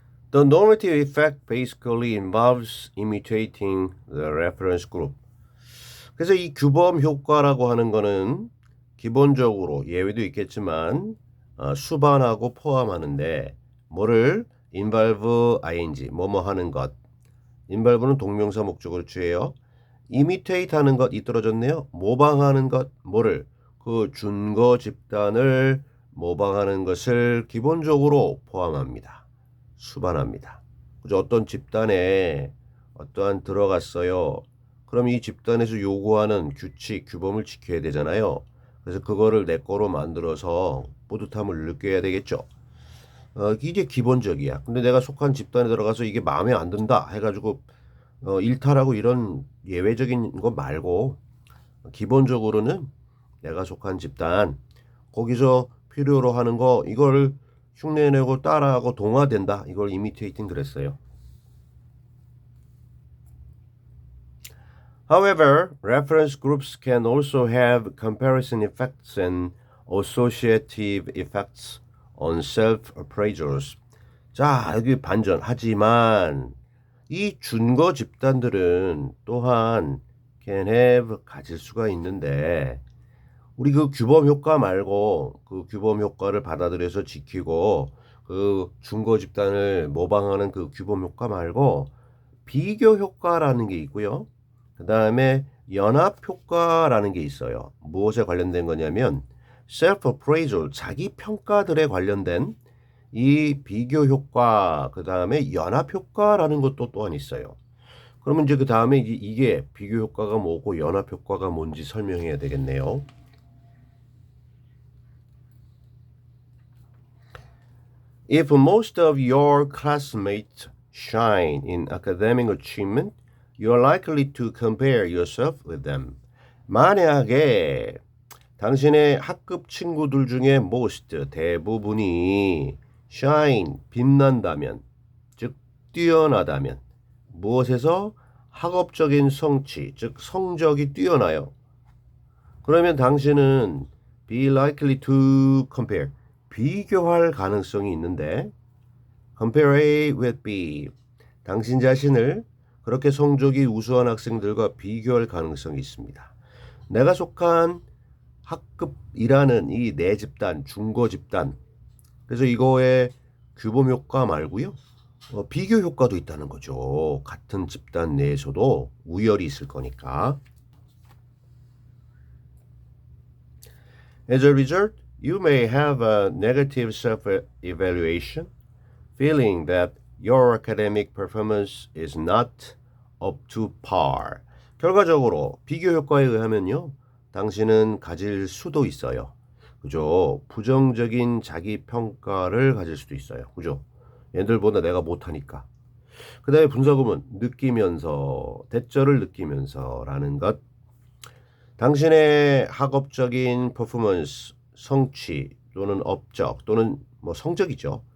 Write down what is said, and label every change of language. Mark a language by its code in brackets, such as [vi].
[en] The normative effect basically involves imitating the reference group. [ko] 그래서 이 규범 효과라고 하는 거는 기본적으로 예외도 있겠지만 수반하고 포함하는데 뭐를 involve ing 뭐뭐 하는 것. involve는 동명사 목적으로 취해요. imitate 하는 것 이떨어졌네요. 모방하는 것 뭐를 그 준거 집단을 모방하는 것을 기본적으로 포함합니다. 수반합니다. 그죠? 어떤 집단에 어떠한 들어갔어요. 그럼 이 집단에서 요구하는 규칙, 규범을 지켜야 되잖아요. 그래서 그거를 내 거로 만들어서 뿌듯함을 느껴야 되겠죠. 이게 기본적이야. 근데 내가 속한 집단에 들어가서 이게 마음에 안 든다 해가지고 일탈하고 이런 예외적인 거 말고 기본적으로는 내가 속한 집단 거기서 필요로 하는 거 이걸 흉내내고 따라하고 동화된다. 이걸 imitating 그랬어요. [en] However, reference groups can also have comparison effects and associative effects on self-appraisals. [ko] 자, 여기 반전. 하지만 이 준거 집단들은 또한 can have 가질 수가 있는데 우리 그 규범 효과 말고 그 규범 효과를 받아들여서 지키고 그 준거 집단을 모방하는 그 규범 효과 말고 비교 효과라는 게 있고요. 그 다음에 연합 효과라는 게 있어요. 무엇에 관련된 거냐면 self-appraisal, 자기 평가들에 관련된 이 비교 효과, 그 다음에 연합 효과라는 것도 또한 있어요. 그러면 이제 그 다음에 이게 비교 효과가 뭐고 연합 효과가 뭔지 설명해야 되겠네요. [en] If most of your classmates shine in academic achievement, you are likely to compare yourself with them. [ko] 만약에 당신의 학급 친구들 중에 most 대부분이 shine 빛난다면, 즉 뛰어나다면 무엇에서 학업적인 성취, 즉 성적이 뛰어나요. 그러면 당신은 be likely to compare 비교할 가능성이 있는데 compare A with B 당신 자신을 그렇게 성적이 우수한 학생들과 비교할 가능성이 있습니다. 내가 속한 학급이라는 이 내 집단, 준거 집단 그래서 이거의 규범 효과 말고요. 비교 효과도 있다는 거죠. 같은 집단 내에서도 우열이 있을 거니까. [en] As a result, you may have a negative self-evaluation, feeling that your academic performance is not up to par. [ko] 결과적으로 비교 효과에 의하면요. 당신은 가질 수도 있어요. 그죠? 부정적인 자기 평가를 가질 수도 있어요. 그죠? 얘들보다 내가 못하니까. 그 다음에 분사구문 느끼면서 대절을 느끼면서라는 것 당신의 학업적인 퍼포먼스 성취 또는 업적 또는 뭐 성적이죠.